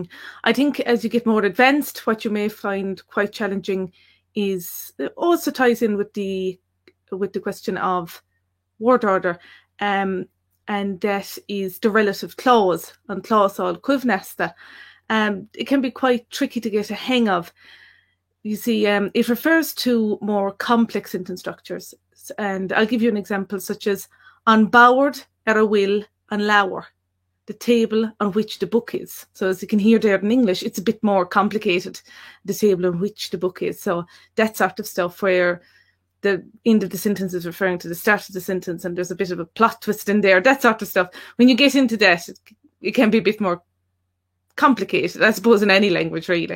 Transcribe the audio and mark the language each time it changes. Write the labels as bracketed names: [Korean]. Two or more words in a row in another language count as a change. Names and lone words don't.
[English] I think as you get more advanced, what you may find quite challenging is it also ties in with the question of word order, and that is the relative clause and [Irish] clausal cuimhneasta. [English] It can be quite tricky to get a hang of. You see, it refers to more complex sentence structures, and I'll give you an example such as [Irish] an bord ar a bhfuil an leabhar, [English] the table on which the book is. So as you can hear there in English, it's a bit more complicated, the table on which the book is. So that sort of stuff where the end of the sentence is referring to the start of the sentence and there's a bit of a plot twist in there, that sort of stuff. When you get into that, it can be a bit more complicated, I suppose, in any language, really.